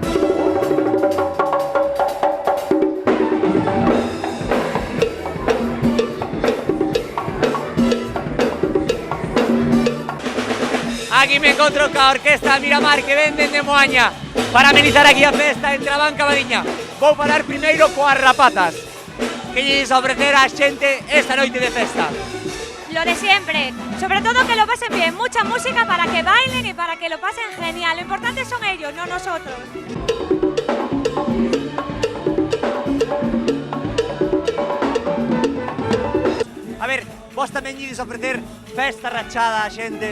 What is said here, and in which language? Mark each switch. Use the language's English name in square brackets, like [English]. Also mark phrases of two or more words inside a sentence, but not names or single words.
[Galician] Aquí me encontro ca Orquestra Miramar que venden de Moaña para amenizar aquí a festa en Trabanca Mariña. Vou falar primeiro coas rapazas que lles ofrecer a xente esta noite de festa. [Spanish] Lo de siempre, sobre todo que lo pasen bien, mucha música para que bailen y para que lo pasen genial. Lo importante son ellos, no nosotros. [Galician] A ver, vos tamén ides ofrecer festa rachada a xente?